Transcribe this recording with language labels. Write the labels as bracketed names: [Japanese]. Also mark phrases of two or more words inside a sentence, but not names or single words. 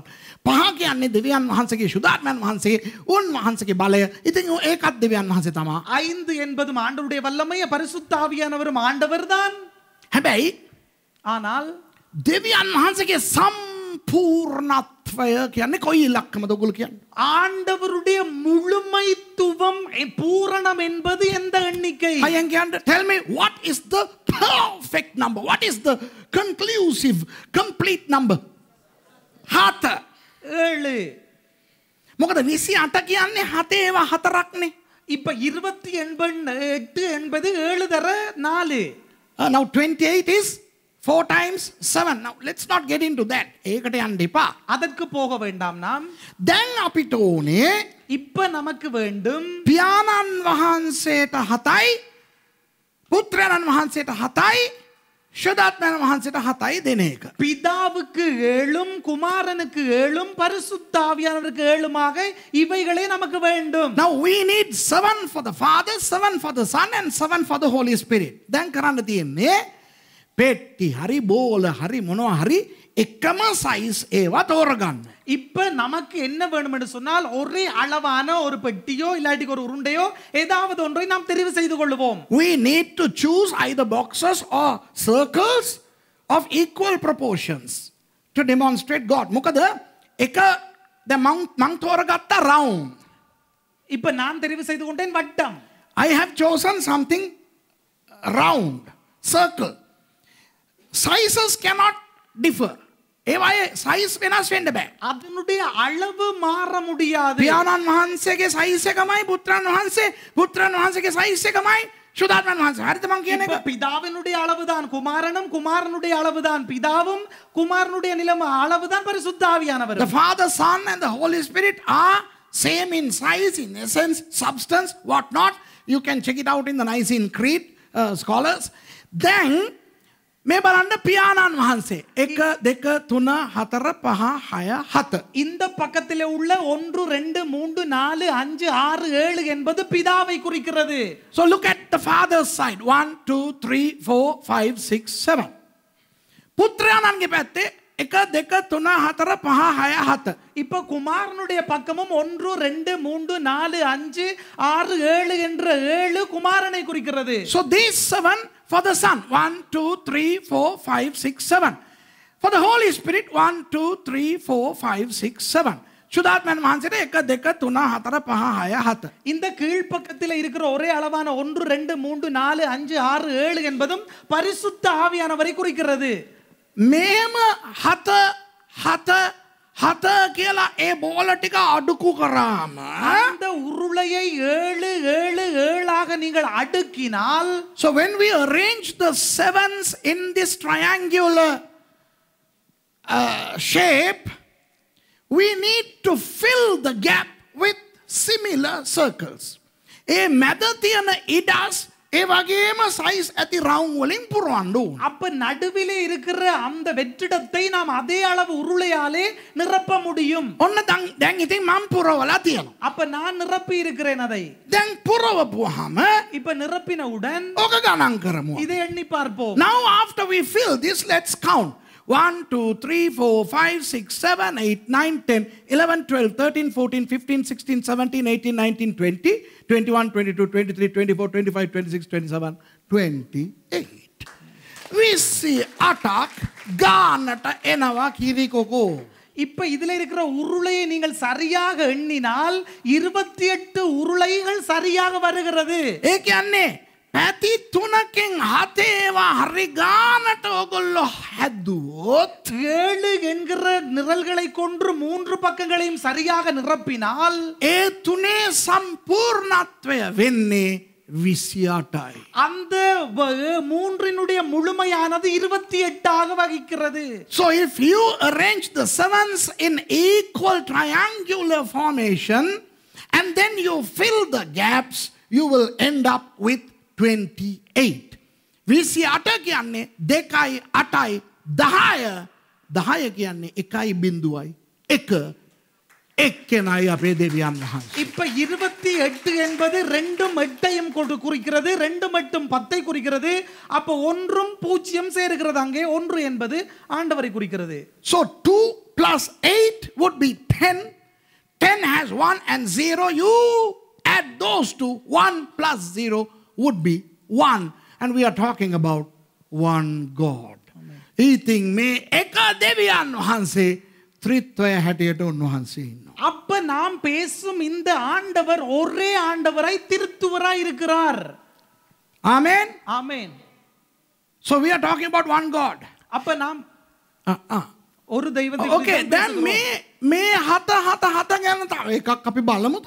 [Sinhala] 5 කියන්නේ දෙවියන් වහන්සේගේ සුදාත්මයන් වහන්සේ, උන්වහන්සේගේ බලය. ඉතින් ඒකත් දෙවියන් වහන්සේ තමයි. [Tamil] 5 என்பது ஆண்டவருடைய வல்லமை, பரிசுத்த ஆவியானவரும் ஆண்டவர்தான். [Sinhala] හැබැයි [Tamil] ஆனால் [Sinhala] දෙවියන් වහන්සේගේ සම්පූර්ණත්වය කියන්නේ කොයි ඉලක්කමද ඔයගොල්ලෝ කියන්නේ? [Tamil] ஆண்டவருடைய முழுமைத்துவம், பூரணம் என்பது எந்த எண்ணிக்கை? [Sinhala] අයන් කියන්න [English] tell me what is the perfect number? What is the conclusive complete number? 7. 7. [Sinhala] මොකද 28 කියන්නේ 7 ඒවා 4ක්නේ. [Tamil] இப்ப 28 என்பது 7 தர 4. [English] Now 28 is 4 times 7. Now let's not get into that. [Sinhala] ඒකට යන්න එපා. [Tamil] அதற்கு போக வேண்டாம் நாம். [Sinhala] දැන් අපිට ඕනේ [Tamil] இப்ப நமக்கு வேண்டும் [Sinhala] පියාණන් වහන්සේට 7යි පුත්‍රයන්න් වහන්සේට 7යි ශුද්ධාත්මයන් වහන්සේට 7යි දෙන එක. [Tamil] பிதாவுக்கு 7, குமாரனுக்கு 7, பரிசுத்த ஆவியானவருக்கு 7மாக இவைகளே நமக்கு வேண்டும். [English] Now we need 7 for the Father, 7 for the Son and 7 for the Holy Spirit. [Sinhala] දැන් කරන්න තියෙන්නේ පෙට්ටි හරි බෝල හරි මොනවා හරි එකම සයිස් ඒවා තෝරගන්න. [Tamil] இப்ப நமக்கு என்ன வேண்டும் என்று சொன்னால் ஒரே அளவான ஒரு பெட்டியோ இல்லாட்டி ஒரு உருண்டையோ ஏதாவது ஒன்றை நாம் தெரிவு செய்து கொள்வோம். [English] We need to choose either boxes or circles of equal proportions to demonstrate God. [Sinhala] මොකද එක දැන් මං තෝරගත්ත round. [Tamil] இப்ப நான் தெரிவு செய்து கொண்டேன் வட்டம். [English] I have chosen something round, circle. Sizes cannot differ. [Sinhala] ඒවායේ size වෙනස් වෙන්න බෑ. [Tamil] அதனுடைய அளவு மாற முடியாது. [Sinhala] පියාණන් වහන්සේගේ size එකමයි පුත්‍රයන් වහන්සේගේ size එකමයි ශුද්ධාත්මයන් වහන්සේ. හරිද මං කියන එක? [Tamil] பிதாவினுடைய அளவுதான் குமாரனும், குமாரனுடைய அளவுதான் பிதாவும், குமாரனுடைய அளவுதான் பரிசுத்த ஆவியானவர். [English] The Father, Son and the Holy Spirit are same in size, in essence, substance, what not. You can check it out in the Nicene Creed, scholars. [Sinhala] Then මේ බලන්න පියාණන් වහන්සේ 1 2 3 4 5 6 7. [Tamil] இந்த பக்கத்திலே உள்ள 1 2 3 4 5 6 7 என்பது பிதாவை குறிக்கிறது. [English] So look at the Father's side. 1 2 3 4 5 6 7. [Sinhala] පුත්‍රයාණන්ගේ පැත්තේ 1 2 3 4 5 6 7. [Tamil] இப்ப குமாரனுடைய பக்கமும் 1 2 3 4 5 6 7 என்ற 7 குமாரனை குறிக்கிறது. [English] So these 7 for the Son. 1 2 3 4 5 6 7. For the Holy Spirit 1 2 3 4 5 6 7. [Sinhala] ශුද්ධාත්මයන් වහන්සේට 1 2 3 4 5 6 7. [Tamil] இந்த கீழ்ப்பக்கத்தில் இருக்கிற ஒரே அளவான 1 2 3 4 5 6 7 என்பதும் பரிசுத்த ஆவியானவரை குறிக்கிறது. [Sinhala] මේම 7 7 7 කියලා ඒ බෝල ටික අඩුකු කරාම [Tamil] அந்த உருளையை 7 7 7ஆக நீங்கள் அடுக்கினால், [English] so when we arrange the sevens in this triangular shape, we need to fill the gap with similar circles. [Sinhala] ඒ මැද තියෙන ඉඩස් ඒ වගේම size ඇති round වලින් පුරවන්න ඕන. [Tamil] அப்ப நடுவிலே இருக்கிற அந்த வெற்றிடத்தை நாம் அதே அளவு உருளையாலே நிரப்ப முடியும். [Sinhala] ඔන්න දැන් ඉතින් මම පුරවලා තියෙනවා. [Tamil] அப்ப நான் நிரப்பி இருக்கிறேன் அதை. [Sinhala] දැන් පුරවපුවාම [Tamil] இப்ப நிரப்பினவுடன் [Sinhala] ඕක ගණන් කරමු. [Tamil] இதை எண்ணி பார்ப்போம். [English] Now after we fill this, let's count. 1 2 3 4 5 6 7 8 9 10 11 12 13 14 15 16 17 18 19 20 21 22 23 24 25 26 27 28. We see attack [Sinhala] ගානට එනවා කිරිකොකෝ. [Tamil] இப்ப இதுல இருக்கிற உருளையை நீங்கள் சரியாக எண்ணினால் 28 உருளைகள் சரியாக வருகிறது. [Sinhala] ඒ කියන්නේ පැති තුනකින් හතේවා හරි ගානට ඔගොල්ලෝ හැදුවොත් [Tamil] 7 என்கிற நிரல்களை கொன்று 3 பக்கங்களையும் சரியாக நிரப்பினால் [Sinhala] ඒ තුනේ සම්පූර්ණත්වය වෙන්නේ 28යි. [Tamil] அந்த மூன்றினுடைய முழுமையானது 28 ஆக வகிக்கிறது. [English] So if you arrange the sevens in equal triangular formation and then you fill the gaps, you will end up with 28. [Sinhala] 28 කියන්නේ 2යි 8යි 10යි 10 කියන්නේ 1යි බිංදුවයි 1 එක්කෙනයි අපේ දෙවියන් වහන්සේ. [Tamil] இப்ப 28 என்பது 2 8ஐயும் குறிக்கிறது, 2 மட்டும் 10ஐ குறிக்கிறது. அப்ப 1ம் 0 சேருகிறது. அங்கே 1 என்பது ஆண்டவரை குறிக்கிறது. [English] So 2 plus 8 would be 10. 10 has 1 and 0. You add those two. 1 plus 0 would be 1. And we are talking about one God. [Sinhala] Eating මේ එක දෙවියන් වහන්සේ ත්‍රිත්වය හැටියට උන්වහන්සේ ඉන්නවා. [Tamil] அப்ப நாம் பேசும் இந்த ஆண்டவர் ஒரே ஆண்டவராய் திருத்துவராய் இருக்கிறார். [English] Amen. [Tamil] ஆமென். [English] So we are talking about one God. [Tamil] அப்ப நாம் ஒரு தெய்வத்தை [English] Okay, then [Sinhala] මේ හට ගැන තව එකක් අපි බලමුද?